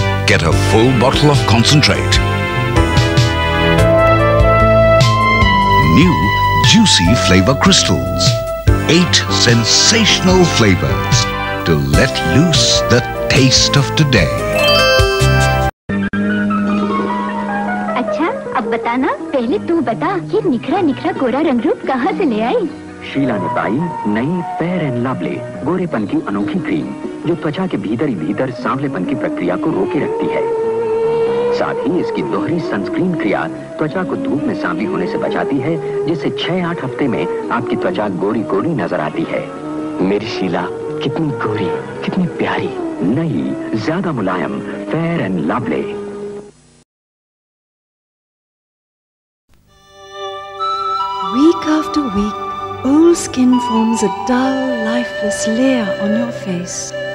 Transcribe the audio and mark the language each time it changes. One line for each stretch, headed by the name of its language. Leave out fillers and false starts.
English: Get a full bottle of concentrate. New juicy flavor crystals. 8 sensational flavors to let loose the taste of today.
Hindi: अच्छा, अब बताना, पहले तू बता, ये निखरा निखरा गोरा रंग रूप कहाँ से ले आई? शीला ने पाई नई फेयर एंड लवली गोरेपन की अनोखी क्रीम, जो त्वचा के भीतर ही भीतर सांवलेपन की प्रक्रिया को रोके रखती है। साथ ही इसकी दोहरी सनस्क्रीन क्रिया त्वचा को धूप में सांवली होने से बचाती है, जिससे 6-8 हफ्ते में आपकी त्वचा गोरी गोरी नजर आती है। मेरी शीला कितनी गोरी, कितनी प्यारी, नई, ज्यादा मुलायम, fair and lovely.
English: Week after week, old skin forms a dull, lifeless layer on your face.